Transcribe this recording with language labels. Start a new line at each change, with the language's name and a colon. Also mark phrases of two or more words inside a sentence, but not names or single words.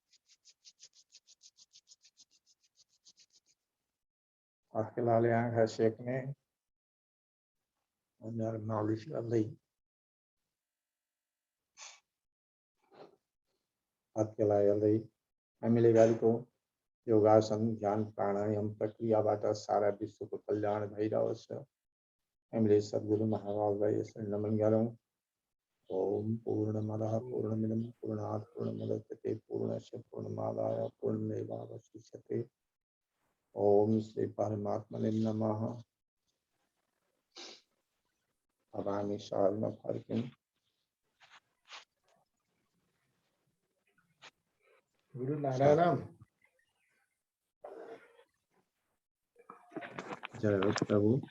Nepali: हत्केलाले आँखा सेक्ने, अनुहार मालिस गर्दै हत्केला हेर्दै हामीले गरेको योगासन, ध्यान, प्राणायाम प्रक्रियाबाट सारा विश्वको कल्याण भइरहोस्। हामीले सद्गुरु महाराजलाई यसरी नमन गरौं।
Sanskrit: ओम पूर्णमदः पूर्णमिदं पूर्णात् पूर्णमुदच्यते पूर्णस्य पूर्णमादाय पूर्णमेवावशिष्यते। ओम श्री परमात्मने नमः।
Nepali: अब हामी सहजमा फर्क्यौं। गुरु नारायण। जय हो प्रभु।